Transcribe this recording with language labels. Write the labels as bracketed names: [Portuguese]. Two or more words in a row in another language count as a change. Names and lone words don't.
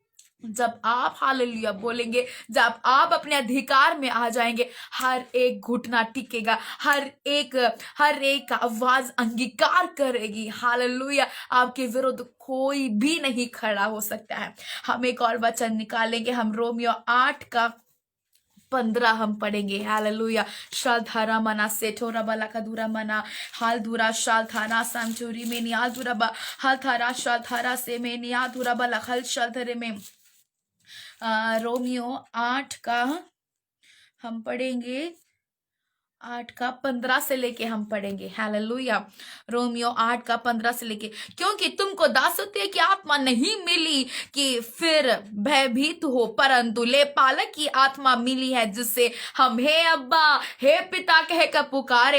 [Hindi] जब आप हालेलुया बोलेंगे, जब आप अपने अधिकार में आ जाएंगे, हर एक घुटना टिकेगा, हर एक आवाज अंगीकार करेगी। हालेलुया। आपके विरुद्ध कोई भी नहीं खड़ा हो सकता है। हम एक और वचन निकालेंगे, हम रोमियो 8:15 हम पढ़ेंगे। हालेलुया। शालधारा मना सेठोरा बला का दूरा मना हाल धुरा शालधारा समचूरी में नियाल धुरा बा हाल थारा शालधारा से में निया धुरा बला हल शालधरे में रोमियो 8 का हम पढ़ेंगे 8 का 15 से लेके हम पढ़ेंगे। हालेलुया। रोमियो 8 का 15 से लेके, क्योंकि तुमको दासत्व की आत्मा नहीं मिली कि फिर भयभीत हो, परंतु लेपालक की आत्मा मिली है, जिससे हम हे अब्बा हे पिता कह कर पुकारे।